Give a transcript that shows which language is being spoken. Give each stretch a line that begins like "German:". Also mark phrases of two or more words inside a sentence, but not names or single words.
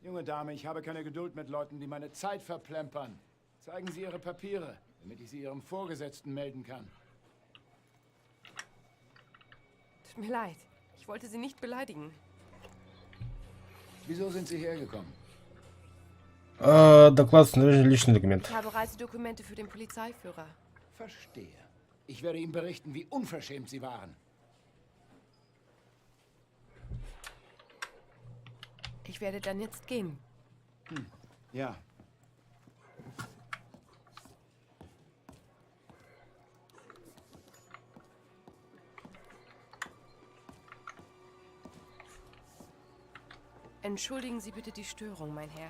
German: Junge Dame, ich habe keine Geduld mit Leuten, die meine Zeit verplempern. Zeigen Sie Ihre Papiere, damit ich sie Ihrem Vorgesetzten melden kann. Tut mir leid. Ich wollte Sie nicht beleidigen. Wieso sind Sie hergekommen?
Russian: Доклад снаряжен личный документ.
German: Ich habe Reisedokumente für den Polizeiführer. Verstehe. Ich werde ihm berichten, wie unverschämt Sie waren. Ich werde dann jetzt gehen. Ja. Entschuldigen Sie bitte die Störung, mein Herr.